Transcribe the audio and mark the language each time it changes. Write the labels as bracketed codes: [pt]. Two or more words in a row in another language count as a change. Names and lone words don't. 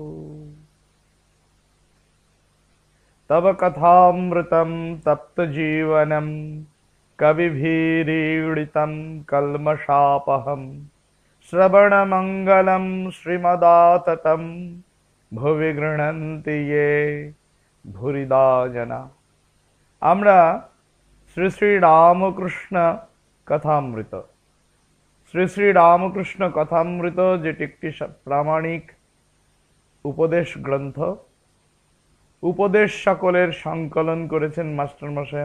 [sa] तव कथामृतं तप्तजीवनं कविभिरीडितं कल्मषापहम् श्रवणमंगलं श्रीमदाततं भुवि गृह्णन्ति ये भूरिदा जना। [bn] আমরা শ্রী শ্রী রামকৃষ্ণ কথামৃত, শ্রী শ্রী রামকৃষ্ণ কথামৃত যেটি একটি প্রামাণিক উপদেশ গ্রন্থ, উপদেশ সকলের সংকলন করেছেন মাস্টারমশাই।